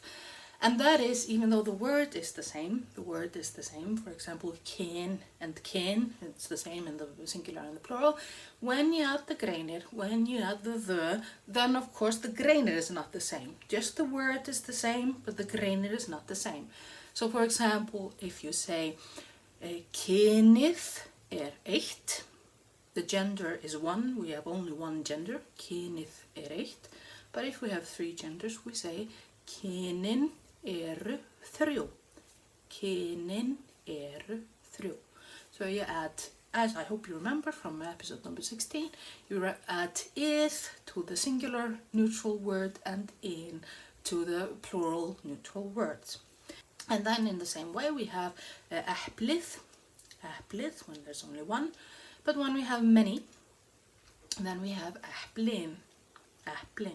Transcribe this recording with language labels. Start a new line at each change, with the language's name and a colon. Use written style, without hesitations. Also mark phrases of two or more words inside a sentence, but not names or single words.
English: And that is, even though the word is the same, for example, kyn and kyn, it's the same in the singular and the plural, when you add the greinir, when you add the, then of course the greinir is not the same. Just the word is the same, but the greinir is not the same. So for example, if you say
Icelandic: kynið eitt,
English: the gender is 1, we have only one gender,
Icelandic: kynið eitt,
English: but if we have 3 genders, we say
Icelandic: kynin eru þrjú.
English: So you add, as I hope you remember from episode number 16, you add ið to the singular neutral word and in to the plural neutral words. And then in the same way we have eplið when there's only one, but when we have many, Then we have
Icelandic: äpplin, äpplin.